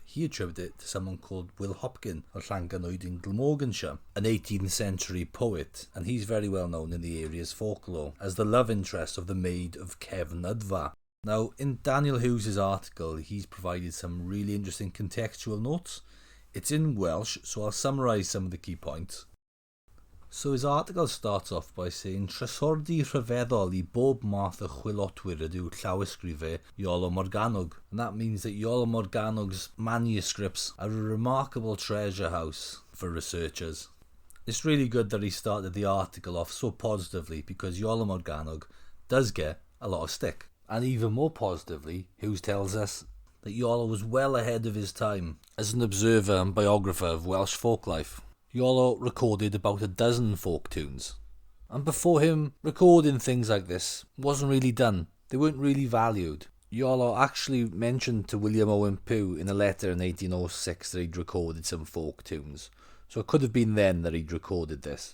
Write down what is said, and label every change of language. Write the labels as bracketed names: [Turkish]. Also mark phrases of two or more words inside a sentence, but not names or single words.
[English] He attributed it to someone called Wil Hopcyn of Llanganwyd in Glamorganshire, an 18th century poet, and he's very well known in the area's folklore as the love interest of the maid of Cefnydfa. Now, in Daniel Hughes' article, he's provided some really interesting contextual notes. It's in Welsh, so I'll summarise some of the key points. So his article starts off by saying [Welsh] Trysordi rhyfeddol I bob math o chwilotwyr ydyw llawysgrifau Iolo Morgannwg. [English] And that means that Iolo Morgannwg's manuscripts are a remarkable treasure house for researchers. It's really good that he started the article off so positively, because Iolo Morgannwg does get a lot of stick. And even more positively, Hughes tells us that Iolo was well ahead of his time as an observer and biographer of Welsh folklife. Iolo recorded about a dozen folk tunes, and before him, recording things like this wasn't really done. They weren't really valued. Iolo actually mentioned to William Owen Pugh in a letter in 1806 that he'd recorded some folk tunes, so it could have been then that he'd recorded this.